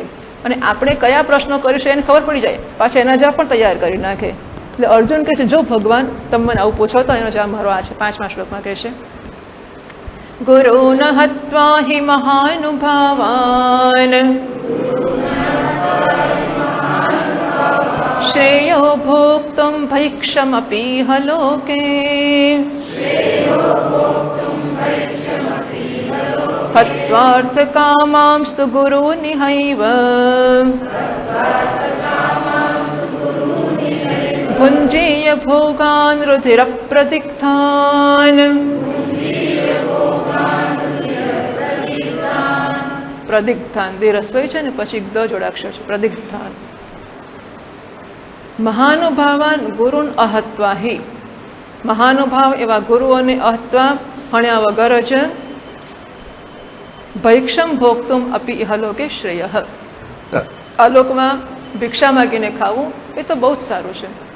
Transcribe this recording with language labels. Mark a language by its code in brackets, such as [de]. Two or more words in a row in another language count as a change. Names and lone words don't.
[gu] અને આપણે કયા પ્રશ્નો કરીશું એને ખબર પડી જાય, પાછા એના જવાબ પણ તૈયાર કરી નાખે. એટલે અર્જુન કહે છે જો ભગવાન તમે મને આવું પૂછો તો એનો જવાબ મારો આ છે. 5મા શ્લોકમાં કહે છે [sa] ગુરુન હત્વા હિ મહાનુભાવાન श्रेयो भोक्तुं भैक्षमपीह लोके हत्वार्थकामांस्तु गुरूनिहैव भुञ्जीय भोगान् रुधिरप्रदिग्धान् [gu] પ્રદિગ્ધાન દેરસ્વય છે ને પછી દ જોડાક્ષર છે પ્રદિગ્ધાન [sa] મહાનુભાવાન ગુરુન અહત્વા [gu] મહાનુભાવ એવા ગુરુઓને અહત્વા ભણ્યા વગર જ [sa] ભૈક્ષમ ભોગતુમ અપી ઇહલોકે શ્રેય [gu] અલોકમાં ભિક્ષા માગીને ખાવું એ તો બહુ જ સારું છે.